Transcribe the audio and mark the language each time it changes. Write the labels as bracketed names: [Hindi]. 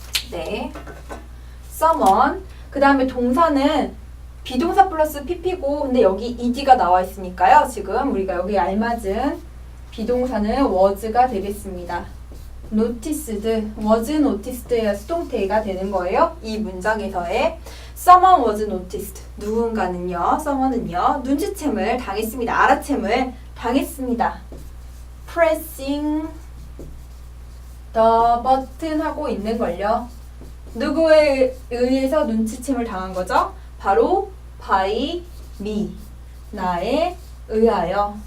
[Korean] 네, someone. 그 다음에 동사는 비동사 플러스 pp고 근데 여기 ed가 나와 있으니까요. 지금 우리가 여기 알맞은 비동사는 was가 되겠습니다. noticed, was noticed 의 수동태가 되는 거예요. [English] 이 문장에서의 someone was noticed. [Korean] 누군가는요, someone은요, 눈치챔을 당했습니다. 알아챔을 당했습니다. pressing the button 하고 있는 걸요. 누구에 의해서 눈치챔을 당한 거죠? 바로 by me, 나에 의하여.